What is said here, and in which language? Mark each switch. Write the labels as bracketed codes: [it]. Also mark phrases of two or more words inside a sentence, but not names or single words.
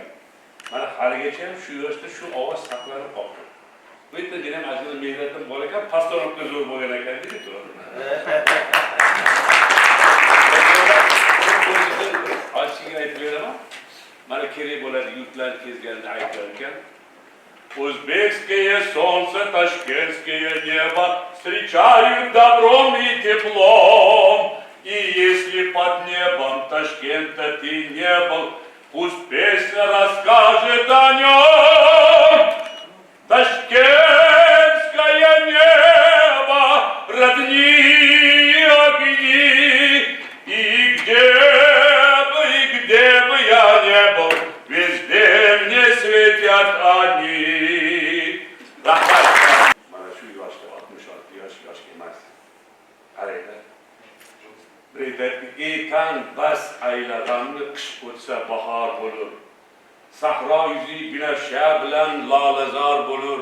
[uz] Mana haligacha ham shu yoshda shu ovoz saqlanib qoldi. Bu yerda men ham azizim mehnatim bor ekan, pastorovka zo'r bo'lgan ekan deydi turadi. Ochiqga aytib beraman. Mana kerak bo'ladi yurtlarni kezganda aytgan ekan. [ru] Узбекское солнце, ташкентское небо встречают добром и теплом. И если под небом Ташкента ты не был, пусть песня расскажет о нем. Ташкентское небо, родные огни, и где бы я не был, везде мне светят они. [uz] Mana shu yoshda 66 yosh emas. Qaranglar. Ekan bas aylaganni qish o'tsa bahor bo'lur. Sahro yuzi binafsha bilan lolazor bo'lur.